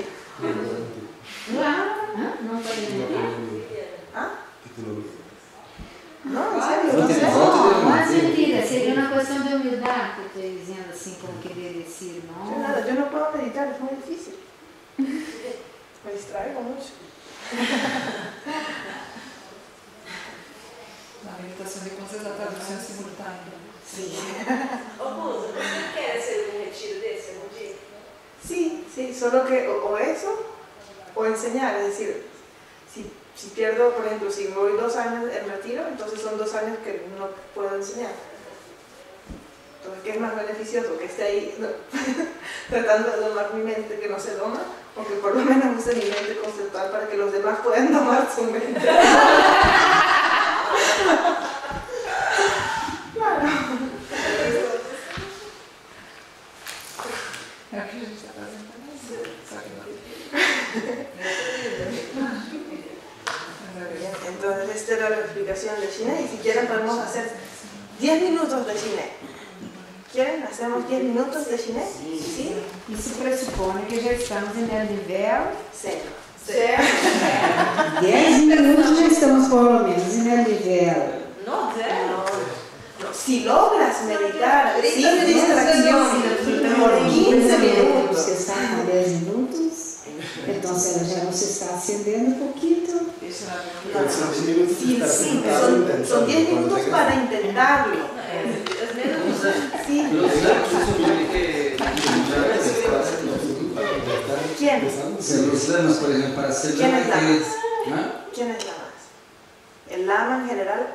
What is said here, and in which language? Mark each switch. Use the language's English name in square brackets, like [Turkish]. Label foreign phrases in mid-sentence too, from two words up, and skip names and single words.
[Spanish] Claro. No puede mentir. ¿Ah? No, en serio, No no tiene sé. foto. No, no es mentira. Sería una cuestión de humildad que estoy diciendo así, como querer decir, Yo ¿no? nada, yo no puedo meditar, es muy difícil. Me distraigo mucho. [Portuguese] Na meditação de consciência, a tradução é simultânea. [Spanish] Sí. [Portuguese] Ô, você quer ser retiro desse algum dia? [Spanish] Sí, sí, solo que o eso o enseñar, es decir, si pierdo, por ejemplo, si voy 2 años en retiro, entonces son 2 años que no puedo enseñar. Entonces, ¿qué es más beneficioso? Que esté ahí no, tratando de domar mi mente que no se doma, o que por lo menos use mi mente conceptual para que los demás puedan domar su mente. Claro. [Portuguese] É o que a gente está apresentando. Só que não. [Spanish] Entonces, esta era la explicación de Shiné, y si quieren podemos hacer 10 minutos de Shiné. ¿Quieren? ¿Hacemos 10 minutos de Shiné? ¿Sí? [Portuguese] Isso pressupõe que já estamos em el nível. [Spanish] Cero. 10 minutos [Portuguese] já estamos [Spanish] por lo menos en el nivel. No, zero. No, si logras meditar sin distracción por 15 minutos, Que están a 10 minutos, entonces [Portuguese] ela já nos está acendendo [Spanish] un poquito. [Portuguese] Isso na [Spanish] no, Son 10 minutos de estar sí, sentado intentando. son 10 minutos para intentarlo. As menos. Sí. Los lamas se supone que ¿Quién? los lamas, por ejemplo, para hacer ¿Quién lama es hay lamas? que... ¿Ah? ¿Quién es lamas? El lama en general,